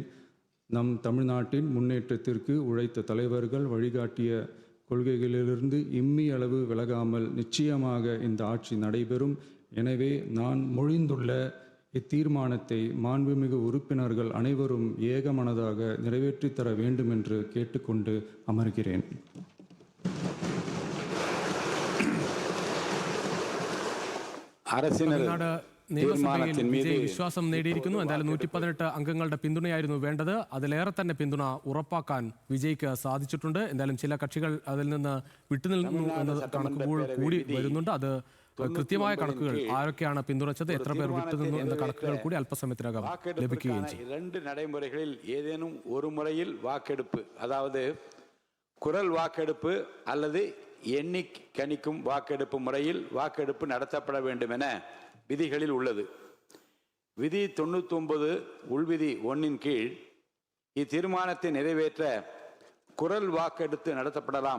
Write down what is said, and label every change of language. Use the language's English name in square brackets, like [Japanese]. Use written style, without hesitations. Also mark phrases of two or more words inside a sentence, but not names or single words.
[Tamil] நம் தமிழ்நாட்டின் முன்னேற்றத்திற்கு உழைத்த தலைவர்கள் வழிகாட்டிய கொள்கைகளிலிருந்து இம்மி அளவு விலகாமல் நிச்சயமாக இந்த ஆட்சி நடைபெறும். எனவே நான் மொழிந்துள்ள இத்தீர்மானத்தை மாண்புமிகு உறுப்பினர்கள் அனைவரும் ஏகமனதாக நிறைவேற்றி தர வேண்டும் என்று கேட்டுக்கொண்டு அமர்கிறேன். [Malayalam] തമിഴ്നാട് നിയമസഭയിൽ വിജയ് വിശ്വാസം നേടിയിരിക്കുന്നു. എന്തായാലും 118 അംഗങ്ങളുടെ പിന്തുണയായിരുന്നു വേണ്ടത്. അതിലേറെ തന്നെ പിന്തുണ ഉറപ്പാക്കാൻ വിജയ്ക്ക് സാധിച്ചിട്ടുണ്ട്. എന്തായാലും ചില കക്ഷികൾ അതിൽ നിന്ന് വിട്ടുനിൽക്കുന്നു എന്ന കണക്കുകൾ കൂടി വരുന്നുണ്ട്. അത് കൃത്യമായ കണക്കുകൾ ആരൊക്കെയാണ് പിന്തുണച്ചത്, എത്ര പേർ വിട്ടുനിന്നു എന്ന കണക്കുകൾ കൂടി അല്പസമയത്തിനകം ലഭിക്കുകയും ചെയ്യും. [Tamil] രണ്ട് നடைமுறைகளில் ஏதேனும் ஒரு முறையில் வாக்கெடுப்பு, அதாவது குரல் வாக்கெடுப்பு அல்லது எண்ணி கணிக்கும் வாக்கெடுப்பு முறையில் வாக்கெடுப்பு நடத்தப்பட வேண்டும் என விதிகளில் உள்ளது. விதி 99 உள்விதி 1 கீழ் இத்தீர்மானத்தை நிறைவேற்ற குரல் வாக்கெடுத்து நடத்தப்படலாம்.